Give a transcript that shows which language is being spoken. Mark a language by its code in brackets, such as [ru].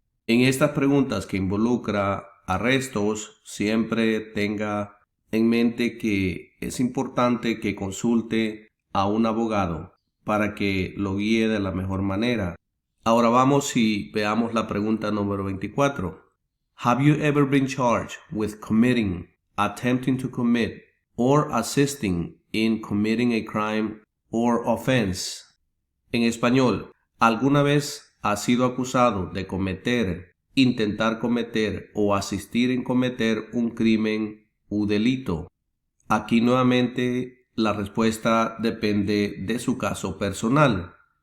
[es] En estas preguntas que involucra arrestos, siempre tenga en mente que es importante que consulte a un abogado para que lo guíe de la mejor manera. Ahora vamos y veamos la pregunta número 24. [en] Have you ever been charged with committing, attempting to commit, or assisting in committing a crime or offense? [es] En español, ¿alguna vez has sido acusado de cometer, intentar cometer o asistir en cometer un crimen u delito? Aquí nuevamente la respuesta depende de su caso personal.